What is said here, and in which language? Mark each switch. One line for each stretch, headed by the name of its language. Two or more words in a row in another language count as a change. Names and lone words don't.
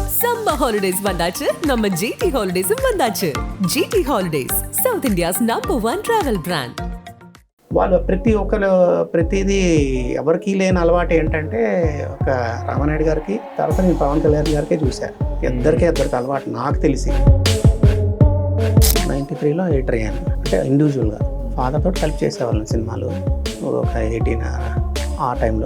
English: summer holidays
Tamil: வந்தாச்சு, நம்ம ஜிடி ஹாலிடேஸும் வந்தாச்சு.
English: GT Holidays, South India's #1 travel brand.
Telugu: వాళ్ళు ప్రతిదీ ఎవరికి లేని అలవాటు ఏంటంటే ఒక రామానాయుడు గారికి తర్వాత నేను పవన్ కళ్యాణ్ గారికే చూశాను. ఇద్దరికి అలవాటు నాకు తెలిసి 93లో ఎంటర్ అయ్యాను. అంటే ఇండివిజువల్గా ఫాదర్ తోటి కలిపి చేసేవాళ్ళం సినిమాలు ఒక 18 ఆ టైంలో.